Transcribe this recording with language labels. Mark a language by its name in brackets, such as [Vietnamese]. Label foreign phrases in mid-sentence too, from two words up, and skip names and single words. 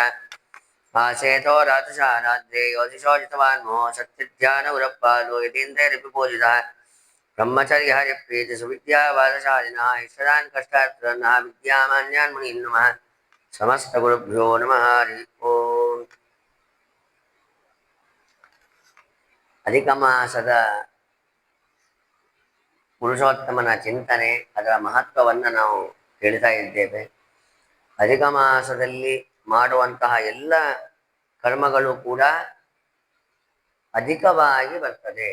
[Sanskrit] आसेतो रातुषाराद्रे योतिषोजितवान् मोह सत्यध्यानगुरप्पादो यतीन्द्रैरपि ब्रह्मचर्यहरिप्रीतिसुविद्यावादशालिनः ईश्वरान् कष्टार्थिनः विद्यामान्यान् मुनीन् नमः। समस्तगुरुभ्यो नमः हरि ओम्। [Kannada] ಅಧಿಕ ಮಾಸದ ಪುರುಷೋತ್ತಮನ ಚಿಂತನೆ, ಅದರ ಮಹತ್ವವನ್ನು ನಾವು ಹೇಳ್ತಾ ಇದ್ದೇವೆ. ಅಧಿಕ ಮಾಸದಲ್ಲಿ ಮಾಡುವಂತಹ ಎಲ್ಲ ಕರ್ಮಗಳು ಕೂಡ ಅಧಿಕವಾಗಿ ಬರ್ತದೆ.